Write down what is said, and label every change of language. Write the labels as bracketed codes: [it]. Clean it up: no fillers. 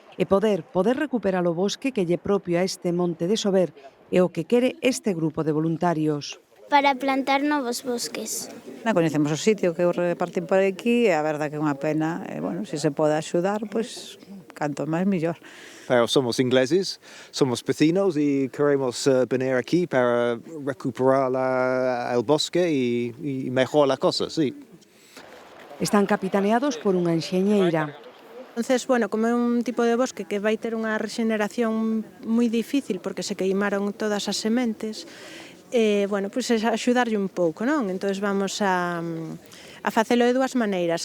[gl] E poder recuperar o bosque que lle propio a este Monte de Sober é o que quere este grupo de voluntarios. Para plantar novos bosques. Non coñecemos o sitio que eu repartín por aquí e a verdade que é unha pena. E, bueno, se se pode axudar, pois, canto máis mellor. [es] Pero somos ingleses, somos vecinos e queremos venir aquí para recuperar el bosque e mejorar a cosa, sí. [gl] Están capitaneados por unha enxeñeira. Entonces, bueno, como é un tipo de bosque que vai ter unha regeneración moi difícil porque se queimaron todas as sementes, bueno, pois axudarlle un pouco, non? Entón vamos a facelo de dúas maneiras.